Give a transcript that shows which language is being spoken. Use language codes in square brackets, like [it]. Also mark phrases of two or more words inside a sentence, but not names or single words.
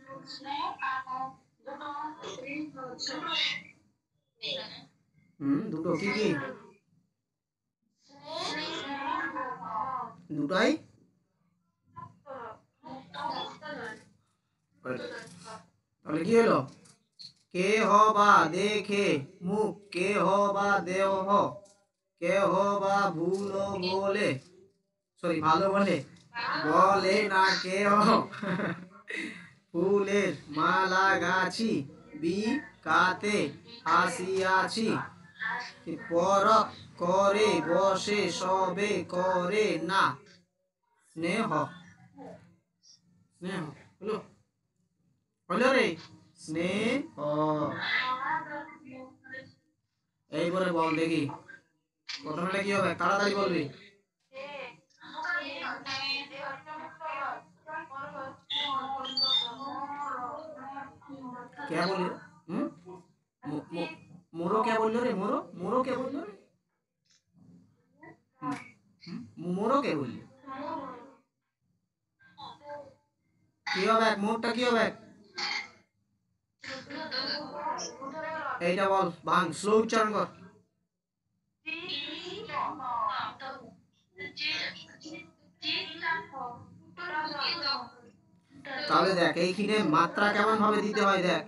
[bn] দুটো। কি কি? দুটাই। তাহলে কি হলো? কে হ বা দেখে মুখ, কে হ বা দেহ, কে হ বা ভুলো বলে, সরি ভালো বলে, বলে না কে হ ফুলের মালা গাছি, বিকাতে আসিয়াছি, পর করে বসে সবে করে না স্নেহ। স্নেহ হলো, হলো রে স্নেহ। এইবারে বল দেখি প্রথমটা কি হবে, তাড়াতাড়ি বলবি। [hi] क्या बोल रहे? मोरो क्या बोल रहे? मोरो मोरो क्या बोल रहे? [bn] মোরো কে বললি? কি হবে? মোরটা কি হবে? এইটা বল, ভাঙ, স্লো উচ্চারণ কর। তাহলে দেখ এইখানে মাত্রা কেমন ভাবে দিতে হয় দেখ।